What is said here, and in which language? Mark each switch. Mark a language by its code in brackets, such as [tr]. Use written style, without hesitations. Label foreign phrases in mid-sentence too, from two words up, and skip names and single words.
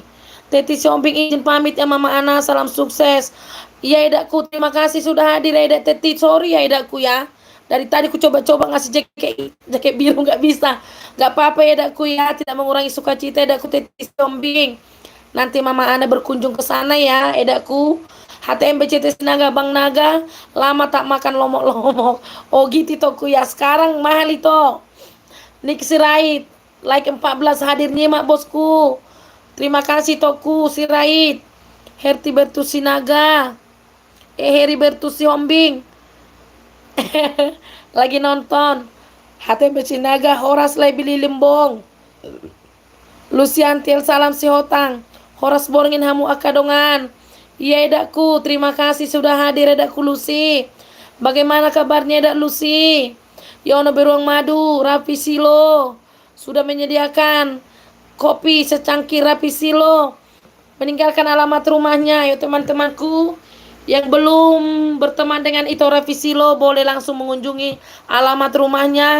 [id] Teti Siombing izin pamit ya Mama Ana, salam sukses. Iya edakku, terima kasih sudah hadir ya edak Teti. Sorry ya edakku ya. Dari tadi ku coba-coba ngasih jaket biru nggak bisa. Nggak apa-apa ya edakku ya, tidak mengurangi sukacita edakku Teti Siombing. Nanti Mama Ana berkunjung ke sana ya edakku. HTMBCT Sinaga Bang Naga, lama tak makan lomok-lomok. Oh gitu toku ya, sekarang mahal itu. Nick Sirait, like 14 hadir nyimak bosku. Terima kasih toku Sirait. Heribertus Sinaga. Heribertus Siombing. Lagi nonton. HTMBC Sinaga Horas Lebili Limbong. Lucian Tiel salam si Hotang. [bbc] Horas Borngin Hamu Akadongan. [id] Iya edakku, terima kasih sudah hadir edakku Lucy. Bagaimana kabarnya edak Lucy? Yono Beruang Madu, Rapi Silo sudah menyediakan kopi secangkir. Rapi Silo meninggalkan alamat rumahnya. Yuk teman-temanku yang belum berteman dengan Ito Rapi Silo boleh langsung mengunjungi alamat rumahnya.